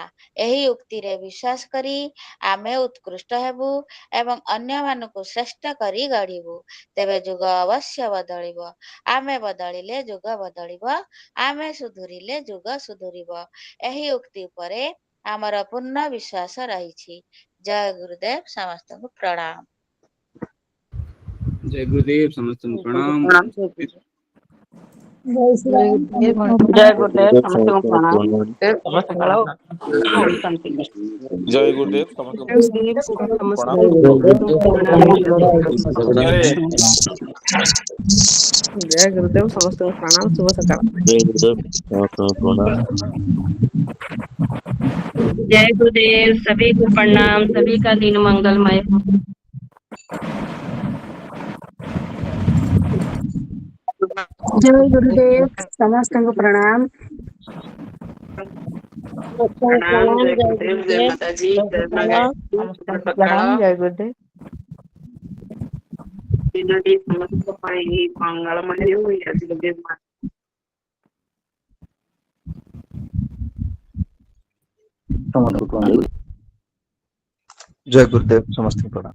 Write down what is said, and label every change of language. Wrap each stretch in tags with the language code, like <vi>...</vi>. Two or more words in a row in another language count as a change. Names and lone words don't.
<or>ଏହି ଉକ୍ତିରେ ବିଶ୍ୱାସ କରି ଆମେ ଉତ୍କୃଷ୍ଟ ହେବୁ ଏବଂ ଅନ୍ୟମାନଙ୍କୁ ଶ୍ରେଷ୍ଠ କରି ଗଢ଼ିବୁ। ତେବେ ଯୁଗ ଅବଶ୍ୟ ବଦଳିବ। ଆମେ ବଦଳିଲେ ଯୁଗ ବଦଳିବ। ଆମେ ସୁଧୁରିଲେ ଯୁଗ ସୁଧୁରିବ। ଏହି ଉକ୍ତି ଉପରେ ଆମର ପୂର୍ଣ୍ଣ ବିଶ୍ୱାସ ରହିଛି। ଜୟ ଗୁରୁଦେବ। ସମସ୍ତଙ୍କୁ ପ୍ରଣାମ।</or> <hi>जय गुरुदेव समस्त प्रणाम।</hi> <or>ଜୟ ଗୁରୁଦେବ ସମସ୍ତଙ୍କୁ ପ୍ରଣାମ। ଶୁଭ ସକାଳ। ଓମ୍ ଶାନ୍ତି। ଜୟ ଗୁରୁଦେବ ସମସ୍ତଙ୍କୁ ପ୍ରଣାମ। ଜୟ ଗୁରୁଦେବ ସମସ୍ତଙ୍କୁ ପ୍ରଣାମ। ଶୁଭ ସକାଳ।</or> <hi>जय गुरुदेव, सभी को प्रणाम, सभी का दिन मंगलमय हो।</hi> <or>ଜୟ ଗୁରୁଦେବ, ସମସ୍ତଙ୍କୁ ପ୍ରଣାମ। प्रणाम।</or> <hi>जय गुरुदेव, जय माता जी, जय माता दी,</hi> <or>ଶୁଭ ସକାଳ। ଜୟ ଗୁରୁଦେବ। ଦିନଟି ସମସ୍ତଙ୍କ ପାଇଁ ମଙ୍ଗଳମୟ ହେଉ। ଆଜି ଗୁରୁଦେବ ଜୟ ଗୁରୁଦେବ ସମସ୍ତଙ୍କୁ ପ୍ରଣାମ।</or>